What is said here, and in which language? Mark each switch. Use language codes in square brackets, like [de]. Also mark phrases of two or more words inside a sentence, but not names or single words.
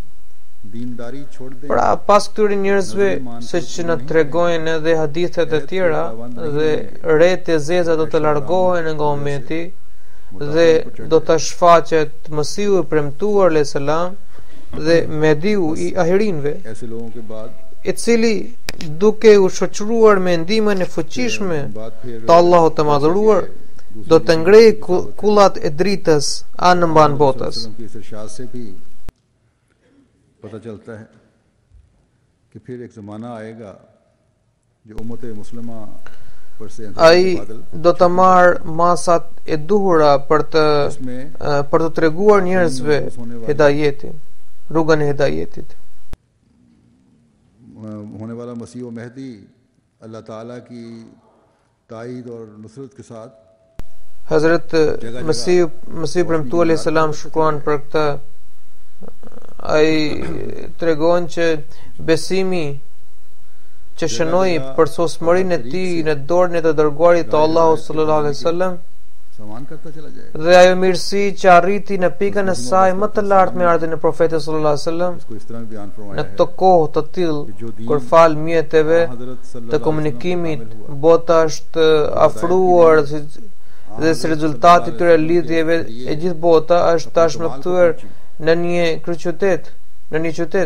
[sq] Pra pas këtyre njerëzve, siç na tregojnë edhe hadithet e tjera, dhe rreth e zeza do të largohen nga ummeti dhe do të shfaqet Mesihu i premtuar [ar] علیہ السلام [sq] dhe Mehdiu i ahirinve, i cili duke u shoqëruar me ndihmën e fuqishme të Allahut të Madhëruar do të ngrejë kullat e dritës anë mban botës. [ur] پتا چلتا ہے کہ پھر ایک زمانہ آئے گا جو امت مسلمہ پر سے [sq] ai do të marr masat e duhura për të treguar njerëzve hidayetin, rrugën e hidayetit. [ur] ہونے والا مسیح اور مہدی اللہ تعالیٰ کی تائید اور نصرت کے ساتھ [sq] Hazrat Mesih premtuar [ar] علیہ السلام [sq] shkruan për këtë. Ai tregon që besimi që shënoi për sosmërinë e tij në dorën e të dërguarit të Allahut [ar] صلی اللہ علیہ وسلم [sq] dhe ajo mirësi që arriti në pikën e saj më të lartë me ardhin e profetit [ar] صلی اللہ علیہ وسلم [sq] në këtë kohë të tillë kur fal mjeteve të komunikimit bota është afruar dhe si rezultati të këtyre lidhjeve e gjithë bota është tashmë kthyer në një kryeqytet, në një qytet.